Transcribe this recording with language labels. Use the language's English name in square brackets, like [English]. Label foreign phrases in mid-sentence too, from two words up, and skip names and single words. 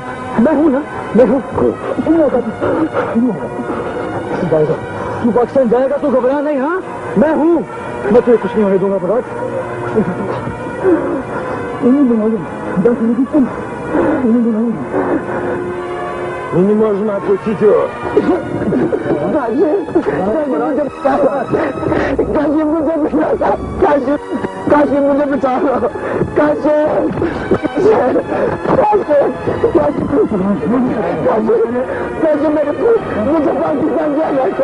[Hindi] मैं हूँ ना, मैं हूँ, नहीं होगा, जाएगा, तू पाकिस्तान जाएगा तो घबरा नहीं। हाँ मैं हूँ, मैं तुझे कुछ नहीं होने दूंगा मुराद। इन्हीं दिनों में 10 मिनट तुम इन्हीं दिनों में [Russian] Мы не можем отпустить его. [Hindi] काशी मुझे बचा लो, काशी मेरे को मुझे पाकिस्तान जाना है।